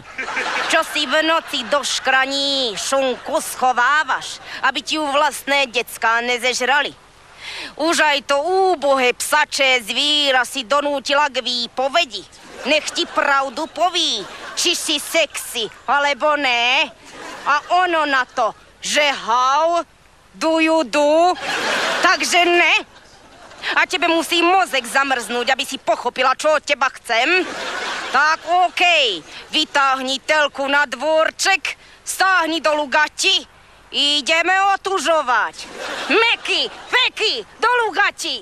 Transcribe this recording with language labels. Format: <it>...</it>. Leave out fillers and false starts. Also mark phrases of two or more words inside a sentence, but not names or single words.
<sk>Čo si v noci do škraní šunku schovávaš, aby ti ju vlastné decká nezežrali? Už aj to úbohé psačé zvíra si donútila k výpovedi. Nech ti pravdu poví, či si sexy, alebo ne. A ono na to, že</sk> <en>how do you do,</en> <sk>takže ne. A tebe musí mozek zamrznúť, aby si pochopila, čo od teba chcem. Tak okej, vytáhni telku na dvorček, stáhni dolu gati. Ideme otužovať. Meky, peky, dolu gati.</sk>